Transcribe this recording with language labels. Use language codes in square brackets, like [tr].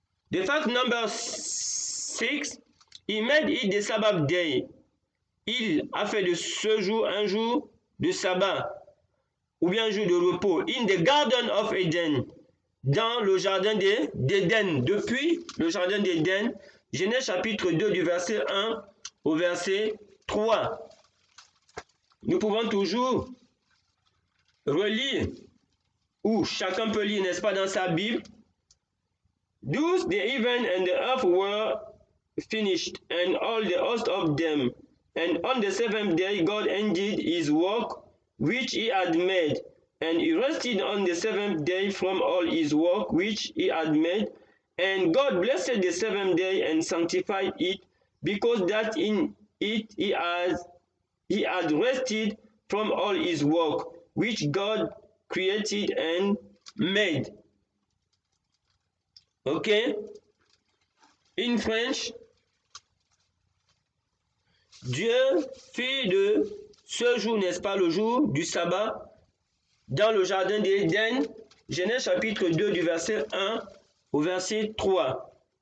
[en] The fact number 6, he made it the Sabbath day. [fr] Il a fait de ce jour un jour de sabbat, ou bien un jour de repos. [en] In the Garden of Eden, [fr] dans le jardin d'Éden. Depuis le jardin d'Éden, Genèse chapitre 2 du verset 1 au verset 3. Nous pouvons toujours relire, ou chacun peut lire, n'est-ce pas, dans sa Bible. [en] Thus the heaven and the earth were finished, and all the host of them. And on the 7th day God ended his work which he had made, and he rested on the 7th day from all his work which he had made. And God blessed the 7th day and sanctified it, because that in it he had rested from all his work which God created and made. Okay? In French, [fr] Dieu fit de ce jour, n'est-ce pas, le jour du sabbat, dans le jardin d'Éden, Genèse chapitre 2 du verset 1 au verset 3.